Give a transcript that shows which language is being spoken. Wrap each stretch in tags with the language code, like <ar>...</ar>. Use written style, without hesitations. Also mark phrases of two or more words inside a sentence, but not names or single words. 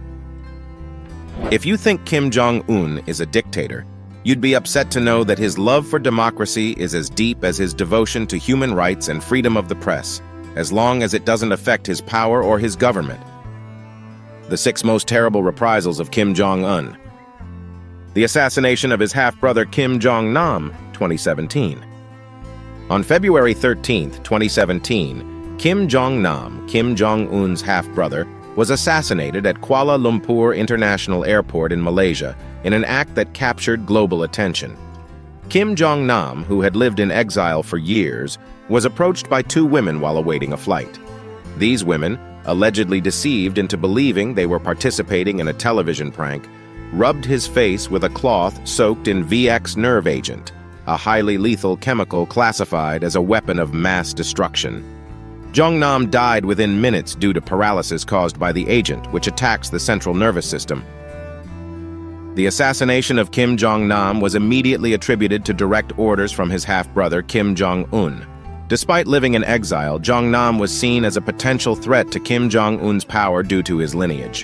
<en>If you think Kim Jong Un is a dictator, you'd be upset to know that his love for democracy is as deep as his devotion to human rights and freedom of the press, as long as it doesn't affect his power or his government. The 6 most terrible reprisals of Kim Jong Un. The assassination of his half-brother Kim Jong-nam, 2017. On February 13, 2017, Kim Jong-nam, Kim Jong-un's half-brother, was assassinated at Kuala Lumpur International Airport in Malaysia in an act that captured global attention. Kim Jong-nam, who had lived in exile for years, was approached by 2 women while awaiting a flight. These women, allegedly deceived into believing they were participating in a television prank, rubbed his face with a cloth soaked in VX nerve agent, a highly lethal chemical classified as a weapon of mass destruction. Jong-nam died within minutes due to paralysis caused by the agent, which attacks the central nervous system. The assassination of Kim Jong-nam was immediately attributed to direct orders from his half-brother Kim Jong-un. Despite living in exile, Jong-nam was seen as a potential threat to Kim Jong-un's power due to his lineage.</en>